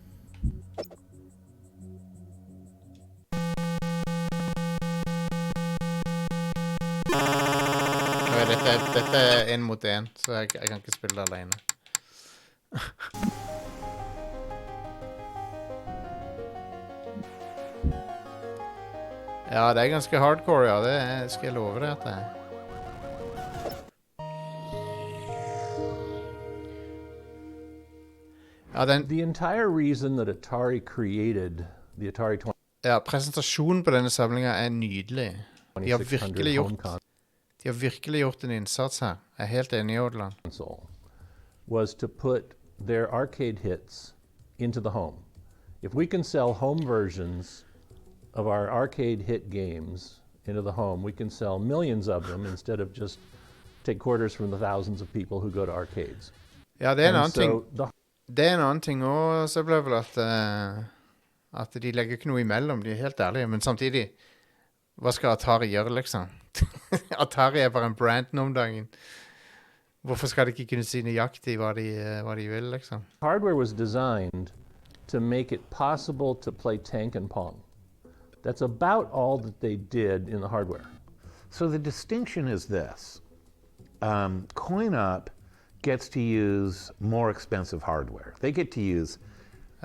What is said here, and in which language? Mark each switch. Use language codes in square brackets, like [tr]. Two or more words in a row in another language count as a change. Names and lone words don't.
[no] Dette er 1 mot 1, så jeg kan ikke spille det alene. Ja, det er ganske hardcore, ja. Det skal jeg love deg at det er. [en] The entire reason that Atari created the Atari 20... [no] Ja, presentasjonen på denne samlingen er nydelig. De har virkelig gjort en innsats her. Jeg er helt enig i Odland. [en] Was to put their arcade hits into the home. If we can sell home versions of our arcade hit games into the home, we can sell millions of them instead of just take quarters from the thousands of people who go to arcades. [no] Ja, det er en annen ting. Det er en annen ting også, så ble vel at de legger ikke noe imellom, de er helt ærlige, men samtidig, hva skal Atari gjøre, liksom? Atari er bare en brand nå om dagen. Hvorfor skal de ikke kunne si nøyaktig hva de vil, liksom? [en] Hardware was designed to make it possible to play Tank and Pong. That's about all that they did in the hardware. So the distinction is this. Coin-Up gets to use more expensive hardware. They get to use